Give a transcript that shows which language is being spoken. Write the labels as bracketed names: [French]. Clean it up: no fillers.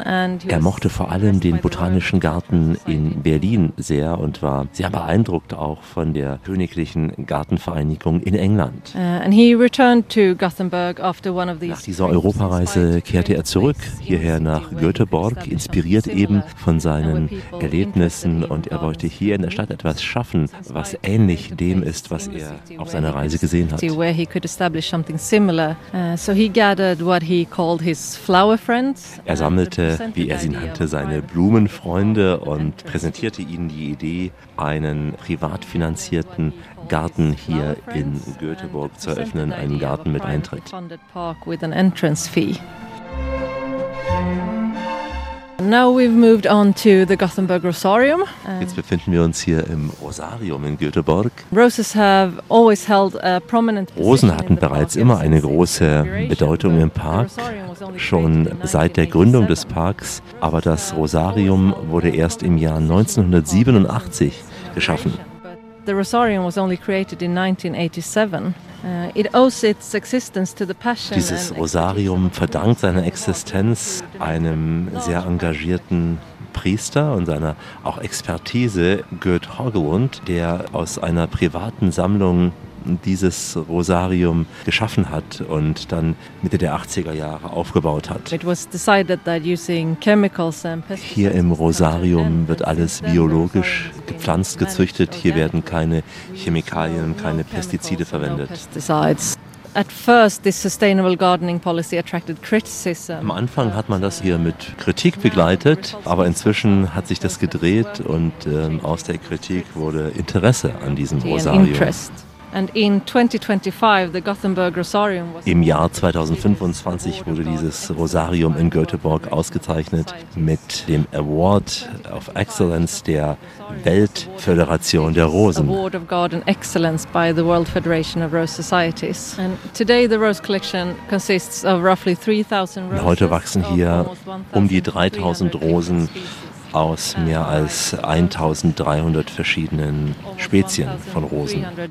[German] Er mochte vor allem den botanischen Garten in Berlin sehr und war sehr beeindruckt auch von der königlichen Gartenvereinigung in England. [English] And he returned to Gothenburg after one of these. [German] Nach dieser Europareise kehrte er zurück hierher nach Göteborg, inspiriert eben von seinen Erlebnissen, und er wollte hier in der Stadt etwas schaffen, was ähnlich dem ist, was er auf seiner Reise gesehen hat. [English] Where he could establish something similar. So he gathered what he called his flower friends. [German] Er sammelte, wie er sie nannte, seine Blumenfreunde und präsentierte ihnen die Idee, einen privat finanzierten Garten hier in Göteborg zu eröffnen, einen Garten mit Eintritt. [English] Now we've moved on to the Gothenburg Rosarium. [German] Jetzt befinden wir uns hier im Rosarium in Göteborg. [English] Roses have always held a prominent position. [German] Rosen hatten bereits immer eine große Bedeutung im Park, schon seit der Gründung des Parks, aber das Rosarium wurde erst im Jahr 1987 geschaffen. [English] The Rosarium was only created in 1987. It owes its existence to the passion. [German] Dieses Rosarium verdankt seine Existenz einem sehr engagierten Priester und seiner auch Expertise, Gert Hoglund, der aus einer privaten Sammlung dieses Rosarium geschaffen hat und dann Mitte der 80er Jahre aufgebaut hat. Hier im Rosarium wird alles biologisch gepflanzt, gezüchtet. Hier werden keine Chemikalien, keine Pestizide verwendet. [English] At first, this sustainable gardening policy attracted criticism. [German] Am Anfang hat man das hier mit Kritik begleitet, aber inzwischen hat sich das gedreht und aus der Kritik wurde Interesse an diesem Rosarium. [English] And in 2025 the Gothenburg Rosarium was. [German] Im Jahr 2025 wurde dieses Rosarium in Göteborg ausgezeichnet mit dem Award of Excellence der Weltföderation der Rosen. [English] Award of God and Excellence by the World Federation of Rose Societies. And today the rose collection consists of roughly 3000 roses. [German] Heute wachsen hier um die 3000 Rosen aus mehr als 1300 verschiedenen Spezien von Rosen.